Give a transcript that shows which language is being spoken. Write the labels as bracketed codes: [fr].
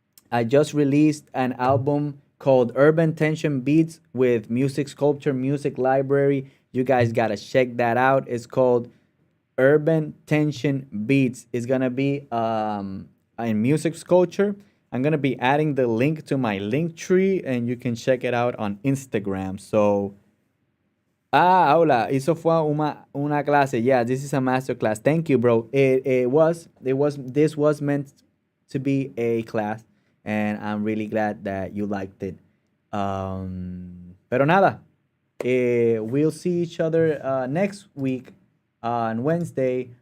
[en] I just released an album called Urban Tension Beats with Music Sculpture Music Library. You guys gotta check that out. It's called Urban Tension Beats. It's gonna be in Music Sculpture. I'm gonna be adding the link to my link tree, and you can check it out on Instagram. [es] So, hola, eso fue una clase. [en] Yeah, this is a masterclass. Thank you, bro. This was meant to be a class, and I'm really glad that you liked it. [es] Pero nada, [en] we'll see each other next week on Wednesday.